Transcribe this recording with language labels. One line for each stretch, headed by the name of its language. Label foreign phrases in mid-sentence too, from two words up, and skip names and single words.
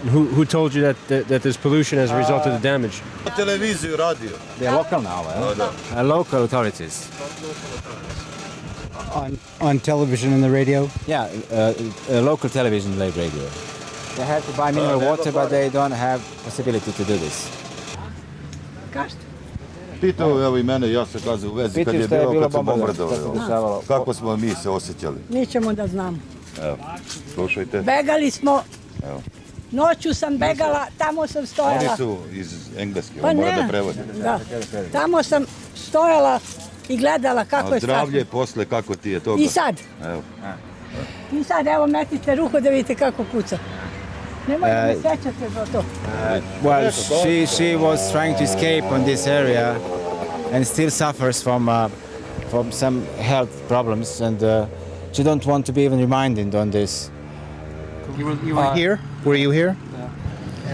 English: Who told you that there's pollution as a result of the damage?
Serbian: Televiziju, radio.
English: They're local now, local authorities. On television and the radio? Yeah, local television, live radio. They have to buy mineral water, but they don't have possibility to do this.
Serbian: Pitao evo i mene, ja se kaže u vezi kad je bilo, kad su bombardovali. Kako smo mi se osjećali? Nećemo da znamo. Evo, slušajte. Begali smo. Evo. Noću sam begala, tamo sam stojala. Oni su iz Engleske, Pa mora ne, da prevodi. da. Tamo sam stojala i gledala kako A je zdravlje posle, kako ti je toga? I sad. Evo. I sad, evo, metite ruku da vidite kako kuca. Nemoj da me sećate za to.
English: Well, she was trying to escape on this area and still suffers from some health problems, and she don't want to be even reminded on this. You were here? Were you here? Yeah.